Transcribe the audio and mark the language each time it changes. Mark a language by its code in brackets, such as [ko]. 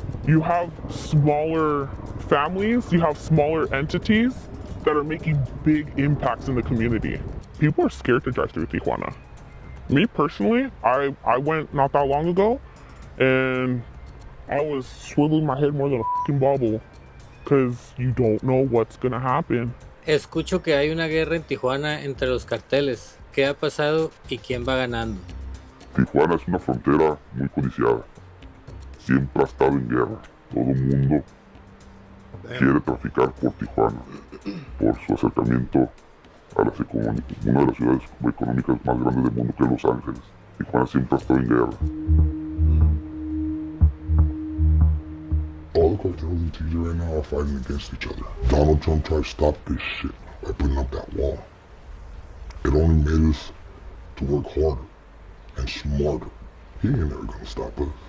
[en] You have smaller families, you have smaller entities that are making big impacts in the community. People are scared to drive through Tijuana. Me personally, I went not that long ago, and I was swiveling my head more than a fucking bubble, because you don't know what's gonna happen. [es] Escucho que hay una guerra en Tijuana entre los carteles. ¿Qué ha pasado y quién va ganando? Tijuana es una frontera muy codiciada. Siempre ha estado en guerra. Todo el mundo quiere traficar por Tijuana, por su acercamiento a una de las ciudades económicas más grandes del mundo, que es Los Ángeles. Tijuana siempre ha estado en guerra. [en] All the cartels in TJ right now are fighting against each other. Donald Trump tried to stop this shit by putting up that wall. It only made us to work harder and smarter. He ain't never gonna stop us.